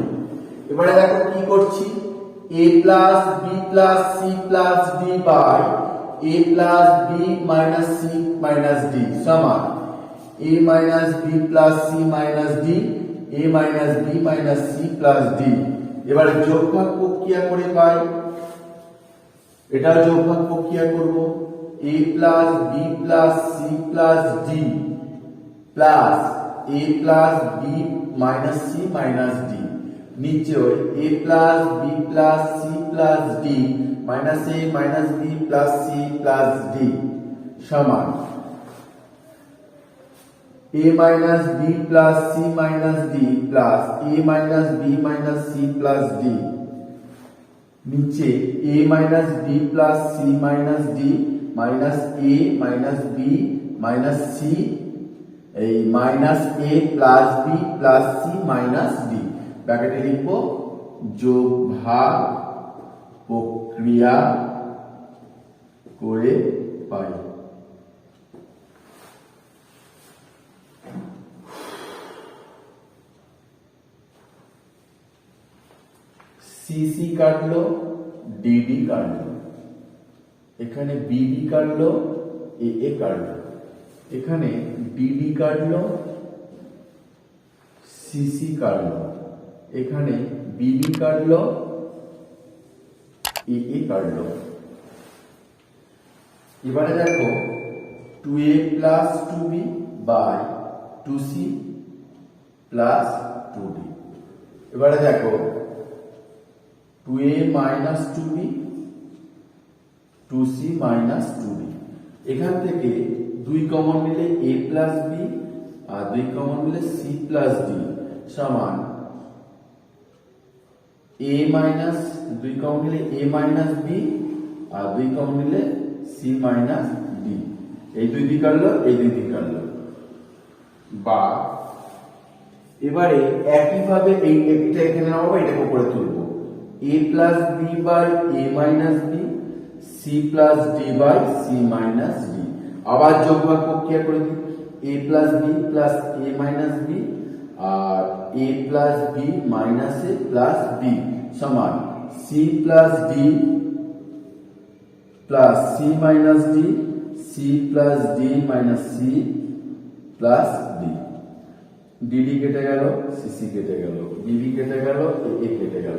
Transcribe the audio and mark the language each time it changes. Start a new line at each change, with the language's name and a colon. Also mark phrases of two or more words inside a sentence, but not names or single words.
Bangla: এবারে দেখো কি করছি,
English: a plus b plus c plus d by a plus b minus c minus d
Bangla: সমান
English: a minus b plus c minus d, a minus b minus c plus d।
Bangla: এবারে যোগভাগ প্রক্রিয়া করে পাই, এটা যোগভাগ প্রক্রিয়া করব,
English: a plus b plus c plus d plus a plus b minus c minus d,
Bangla: নিচে ওই
English: a plus b plus c plus d minus a minus b plus c plus d
Bangla: সমান
English: a minus b plus c minus d plus a minus b minus c plus d,
Bangla: নিচে
English: a minus b plus c minus d minus a minus b minus c
Bangla: এই
English: minus a plus b plus c minus d,
Bangla: ব্র্যাকেটে লিখব যোগ ভাগ প্রক্রিয়া করে পাই। সিসি কাটলো, ডিডি কাটলো, এখানে বিডি কাটলো, এ কাটলো, এখানে ডিডি কাটলো, সিসি কাটলো, এখানে বিডি কাটলো, এ কাটলো। এবারে দেখো
English: 2a plus 2b by 2c plus 2d।
Bangla: এবারে দেখো
English: 2a minus 2b 2c minus 2d,
Bangla: এখান থেকে 2 কমন নিলে
English: a plus b
Bangla: আর 2 কমন নিলে
English: c plus d
Bangla: সমান
English: a minus
Bangla: 2 কমন নিলে
English: a minus b
Bangla: আর 2 কমন নিলে
English: c minus d,
Bangla: এই 2 দিক কাটলো, এই 2 দিক কাটলো, বা এবারে একই ভাবে এইটা এখানে নামাবো, এটাকে উপরে তুলবো,
English: a plus b by a minus b, c plus d by c minus d।
Bangla: আবার যোগভাগ প্রক্রিয়া করে দিই,
English: a plus b plus a minus b আর a plus b minus a plus b
Bangla: সমান
English: c plus d plus c minus d, c plus d minus c plus d, dd
Bangla: কেটে গেল,
English: cc
Bangla: কেটে গেল,
English: bb
Bangla: কেটে গেল,
English: a
Bangla: কেটে গেল।